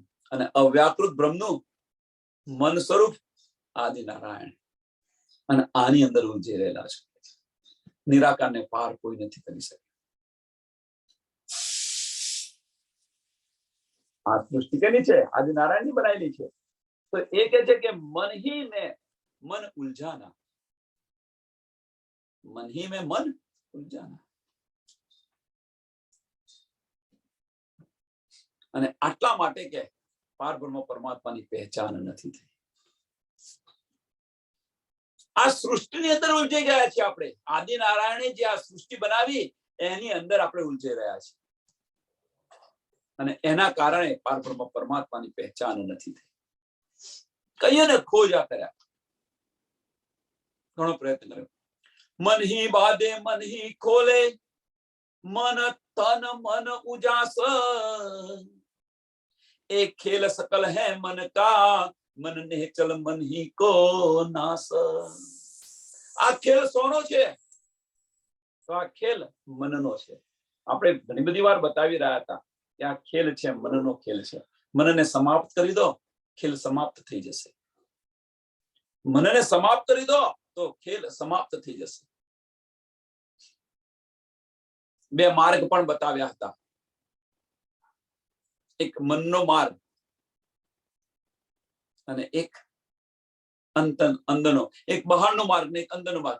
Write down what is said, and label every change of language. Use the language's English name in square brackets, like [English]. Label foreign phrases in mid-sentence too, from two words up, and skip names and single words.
[Gujarati] અને અવ્યાકૃત બ્રહ્મનું મન સ્વરૂપ આદિ નારાયણ. અને આની અંદર ઉલઝી રહેલા છે. નિરાકારને પાર કોઈ નથી કરી શકે. આ સૃષ્ટિ કેની છે? આદિ નારાયણની બનાવેલી છે. તો એ કહે છે કે [Hindi] મન ही में मन उलझाना, मन ही में मन उलझाना. [Gujarati] અને આટલા માટે કે પાર બ્રહ્મ પરમાત્માની પહેચાન નથી થઈ. આ સૃષ્ટિની અંદર ઉલઝાઈ ગયા છે આપણે. આદિ નારાયણે જે આ સૃષ્ટિ બનાવી એની અંદર આપણે ઉલઝાઈ રહ્યા છીએ. અને એના કારણે પાર બ્રહ્મ પરમાત્માની પહેચાન નથી થઈ. કહીએ ને ખોજા કર્યા, ઘણો પ્રયત્ન કર્યો. [Hindi] મન ही बाधे मन ही खोले, मन तन मन उजास, एक खेल सकल है मन का, मन ने चल मन ही को नास. [Gujarati] આ ખેલ સોનો છે? તો આ ખેલ મનનો છે. આપણે ઘણી બધી વાર બતાવી રહ્યા હતા કે આ ખેલ છે, મનનો ખેલ છે. મનને સમાપ્ત કરી દો, ખેલ સમાપ્ત થઈ જશે. મનને સમાપ્ત કરી દો તો ખેલ સમાપ્ત થઈ જશે. બે માર્ગ પણ બતાવ્યા હતા, એક મનનો માર્ગ અને એક અંદરનો, એક બહારનો માર્ગ ને એક અંદરનો માર્ગ.